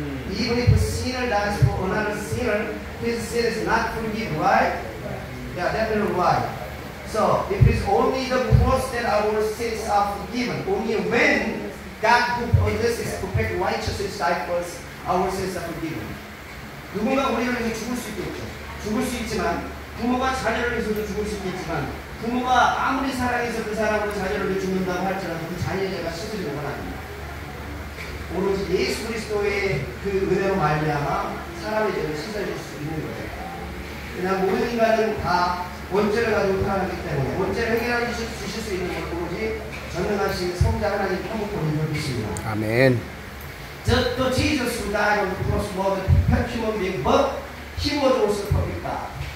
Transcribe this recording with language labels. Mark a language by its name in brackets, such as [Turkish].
[English] Even if a sinner dies for another sinner, his sin is not forgiven, right? Yeah, definitely right. So, it is only the cross that our sins are forgiven. Only when God who possesses perfect righteousness died for us, our sins are forgiven. [Korean] 누군가 우리를 위해 죽을 수 있겠죠. 죽을 수 있지만, 부모가 자녀를 위해서도 죽을 수 있겠지만, 부모가 아무리 사랑해서 그 사람을 자녀를 위해 죽는다고 할지라도 그 자녀가 씻어지는 건 아닙니다. 오로지 예수 그리스도의 그 은혜로 말미암아 사람의 죄를 씻어질 수 있는 거예요. 그냥 모든 인간은 다 원죄를 가지고 태어나기 때문에 원죄를 해결해 주실 수 있는 건 오로지 전능하신 성자 하나님 한국권을 믿습니다. 아멘. [English] The Jesus who died on the cross was a perfect human being, but he was also perfect God.